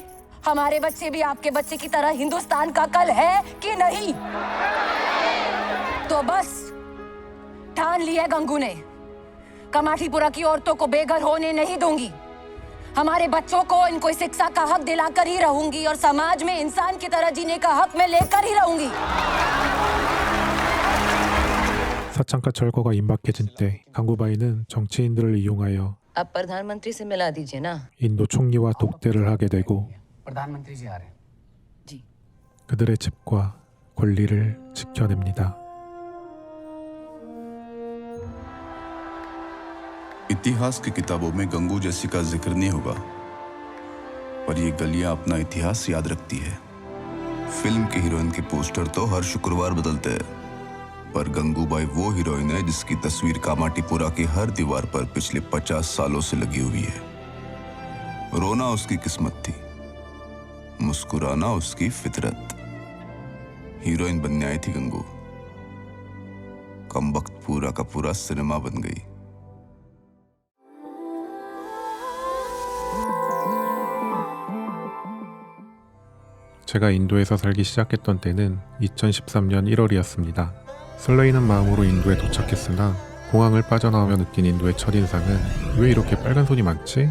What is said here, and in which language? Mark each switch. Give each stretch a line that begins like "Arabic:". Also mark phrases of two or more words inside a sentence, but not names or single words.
Hindi: हमारे बच्चे भी आपके बच्चे की तरह हिंदुस्तान का कल है कि नहीं? तो बस ठान लिया गंगू ने, कमाटीपुरा की औरतों को बेघर होने नहीं दूंगी। हमारे बच्चों को इनको शिक्षा का हक दिलाकर ही रहूंगी और समाज में इंसान की तरह जीने का हक मैं लेकर ही रहूंगी।
Korean: 사창가 철거가 임박해진 때 강구바이는 정치인들을 이용하여
Hindi: आप प्रधानमंत्री से मिला दीजिए ना।
Korean: 인도 총리와 독대를 하게 되고
Hindi: प्रधानमंत्री जी आ रहे हैं।
Korean: 그들의 집과 권리를 지켜냅니다.
Hindi: इतिहास की किताबों में गंगू जैसी का जिक्र नहीं होगा, पर ये गलियां अपना इतिहास याद रखती है। फिल्म के हीरोइन के पोस्टर तो हर शुक्रवार बदलते हैं, पर गंगूबाई वो हीरोइन है जिसकी तस्वीर कामाटीपुरा की हर दीवार पर पिछले 50 सालों से लगी हुई है। रोना उसकी किस्मत थी, मुस्कुराना उसकी फितरत। हीरोइन बनने आई थी गंगू, कम वक्त पूरा का पूरा सिनेमा बन गई।
Korean: 제가 인도에서 살기 시작했던 때는 2013년 1월이었습니다. 설레이는 마음으로 인도에 도착했으나 공항을 빠져나오며 느낀 인도의 첫인상은 왜 이렇게 빨간 손이 많지?